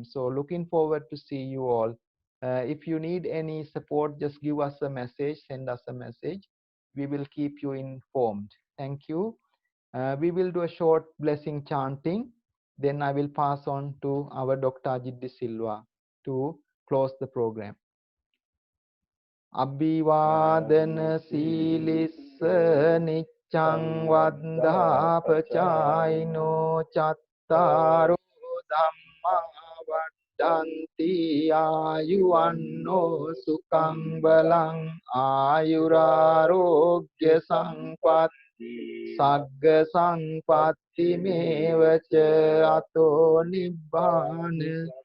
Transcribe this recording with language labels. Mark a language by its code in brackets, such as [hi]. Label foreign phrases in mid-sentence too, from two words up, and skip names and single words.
[en] So looking forward to see you all. If you need any support, just give us a message, send us a message. We will keep you informed. Thank you. We will do a short blessing chanting. Then I will pass on to our Dr. Ajit De Silva to close the program. [pi] Abhivadana Silissa Niccang Vaddha Pacaino Chattaro Dhamma Vaddanti Ayuvanno Sukhang Balang Ayurarogya Sampatti Sagga Sampatti Mevacha Ato Nibbana